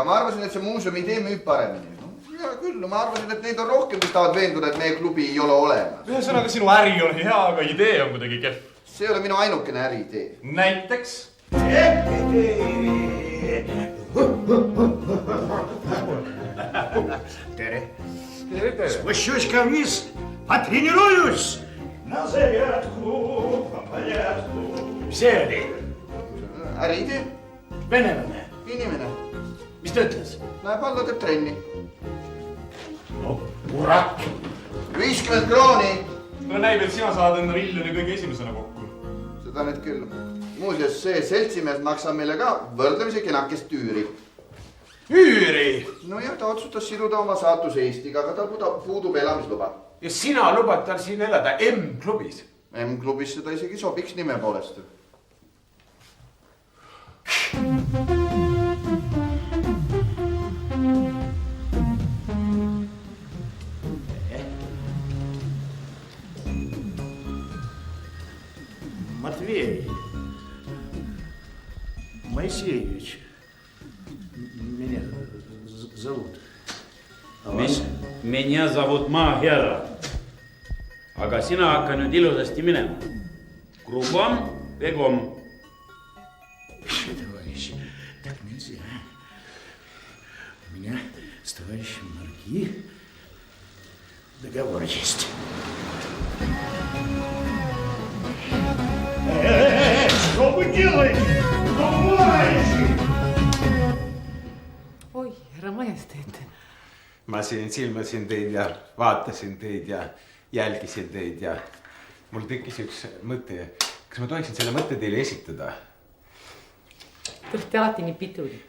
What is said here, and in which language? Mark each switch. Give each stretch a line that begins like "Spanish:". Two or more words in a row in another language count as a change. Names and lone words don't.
Estonian: Ma arvasin, et see muuseum idee müüb paremini. Ja küll, ma arvasin, et neid on rohkem, mis tahavad veenduda, et meie klubi ei ole olemas. Ühesõnaga, sinu äri on hea, aga idee on kuidagi kehv. See ei ole minu ainukene äriidee. Näiteks? Tere.
Russian: Спущусь-ка вниз, потренируюсь. На зарядку, по порядку.
Estonian: See oli Äriidee? venelane. Inimene. Mis ta ütles? Läheb alla, teeb trenni. No, kurat. 50 krooni. no näib, et sina saad enda miljoni kõige esimesena kokku. Seda nüüd küll. Muuseas, see seltsimees maksab meile ka võrdlemisi kenakest üüri. Üüri! No ja ta otsustas siduda oma saatus Eestiga, aga tal puudub elamisluba. Ja sina lubad tal siin elada M-klubis? M-klubis seda isegi sobiks nime poolest.
Russian: Матвей Моисеевич меня зовут. А вас? Меня зовут Maa-Hera.
Estonian: Aga sina hakka nüüd ilusasti minema.
Russian: Кругом, бегом. Товарищи, так нельзя. У меня с товарищем Марки договор есть. Что вы делаете? Товарищи!
Estonian: oi, härra Majesteet. Ma siin silmasin teid ja vaatasin teid ja jälgisin teid ja mul tekkis üks mõte. Kas ma tohiksin selle mõtte teile esitada? Te olete alati nii pidulik.